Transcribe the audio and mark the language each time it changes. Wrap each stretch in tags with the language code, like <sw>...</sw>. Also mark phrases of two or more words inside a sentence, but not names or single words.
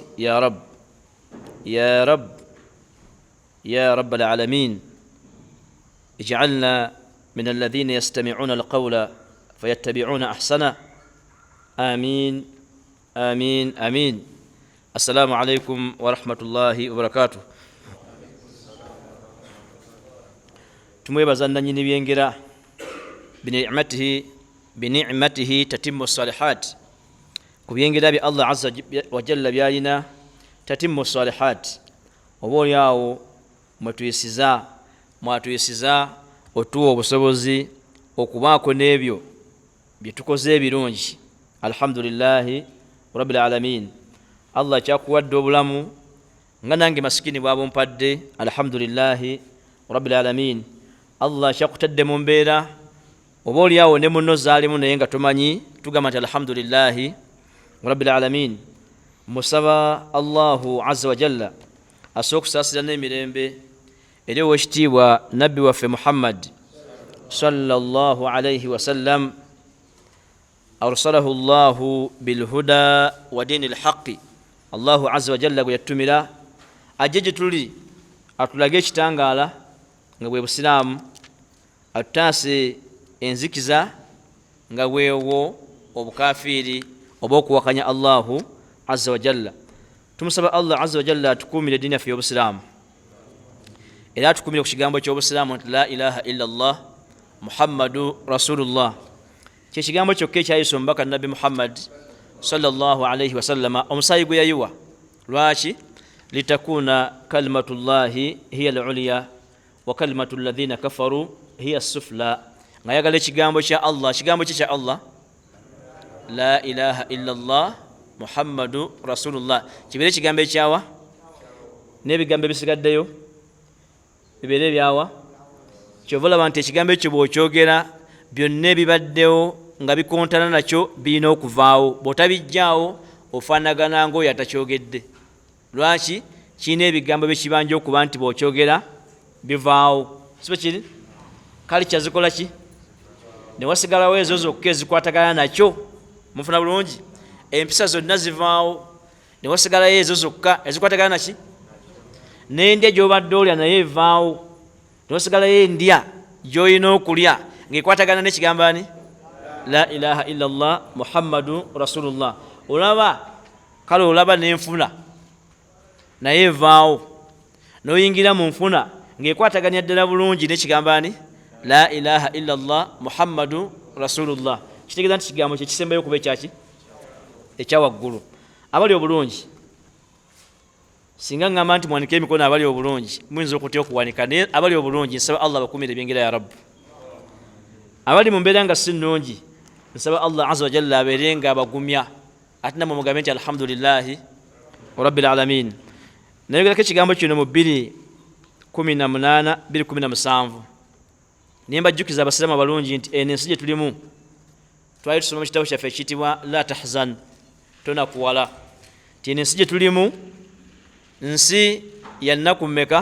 <ar>يا رب يا رب يا رب العالمين، اجعلنا من الذين يستمعون القول فيتبعون أحسنه. آمين آمين آمين. السلام عليكم ورحمة الله وبركاته.</ar> <lg>tumwebaza nannyini byengera</lg> <ar>بنعمته تتم الصالحات.</ar> <lg>Ku byengera bya Allah</lg> <ar>عز وجل</ar> <lg>byalina</lg> <ar>تتم الصالحات.</ar> <lg>Oba olyawo mwatuyisiza otuwa obusobozi okubaako n'ebyo bye tukoze ebirungi.</lg> <ar>الحمد لله رب العالمين.</ar> <lg>Allah kyakuwadde obulamu nga nange masikini bw'abumpadde.</lg> <ar>الحمد لله رب العالمين.</ar> <lg>Allah kyakutadde mu mbeera oba olyawo ne munno zaalimu naye nga tomanyi, tugamba nti</lg> <ar>الحمد لله رب العالمين.</ar> <lg>Musaba Allahu</lg> <ar>عز وجل</ar> <lg>asobola okusaasira n'emirembe eri ow'ekitiibwa nabbi waffe Muhammad</lg> <ar>صلى الله عليه وسلم, أرسله الله بالهدى ودين الحق.</ar> <lg>Allahu</lg> <ar>عز وجل</ar> <lg>gwe yatumira ajje gye tuli atulage ekitangaala nga bwe busiraamu, atutaase enzikiza nga bwewo obukafiiri oba okuwakanya Allahu</lg> <ar>عز وجل.</ar> <lg>Tumusaba Allah</lg> <ar>عز وجل</ar> <lg>atukuumire eddiini yaffe y'obusiraamu, era atukuumire ku kigambo ky'obusiraamu nti</lg> <ar>لا إله إلا الله محمد رسول الله.</ar> <lg>Kye kigambo kyokka ekyayisa omubaka nabbi Muhammad</lg> <ar>صلى الله عليه وسلم,</ar> <lg>omusaayi gwe yayiwa. Lwaki?</lg> <ar>لتكون كلمة الله هي العليا وكلمة الذين كفروا هي السفلى.</ar> <lg>Ngayagala ekigambo kya Allah, kigambo kya Allah</lg> <ar>لا إله إلا الله محمد رسول الله</ar> <lg>kibeere ekigambo ekyawa, n'ebigambo ebisigaddeyo bibeere ebyawa. Kyova olaba nti ekigambo ekyo bw'okyogera byonna ebibaddewo nga bikontana nakyo birina okuvaawo. Bw'otabijjaawo ofaanagana ng'oyo atakyogedde. Lwaki? Kirina ebigambo byekibanja okuba nti bw'okyogera bivaawo. Sibe kiri? Kale kyazikola ki? Ne wasigalawo ezo zokka ezikwatagana nakyo. Mufuna bulungi? Empisa zonna zivaawo, ne wasigalayo ezo zokka ezikwatagana naki? N'endya gy'obadde olya naye evaawo, ne wasigalayo endya gy'olina okulya ng'ekwatagana n'ekigambo ani?</lg> <ar>لا إله إلا الله محمد رسول الله.</ar> <lg>Olaba? Kale olaba n'enfuna naye evaawo, n'oyingira mu nfuna ng'ekwataganya ddala bulungi n'ekigambo ani?</lg> <ar>لا إله إلا الله محمد رسول الله.</ar> <lg>Kitegeeza nti kigambo kye kisembayo okuba ekyaki? Ekyawaggulu. Abali obulungi, singa ngamba nti mwanike emikono abali obulungi muyinza okutya okuwanika, naye abali obulungi nsaba Allah bakumire ebyengera ya rabbi. Abali mu mbeera nga si nnungi nsaba Allah</lg> <ar>عز وجل</ar> <lg>abeere nga abagumya, ate namwe mugambe nti</lg> <ar>الحمد لله رب العالمين.</ar> <lg>Nayogerako ekigambo kino mu 2017 naye mbajjukiza abasiraamu abalungi nti eno ensi gye tulimu twali tusoma mu kitabo kyaffe ekiyitibwa la tahzan, tonakuwala. Ti eno ensi gye tulimu nsi ya nnaku mmeka?</lg>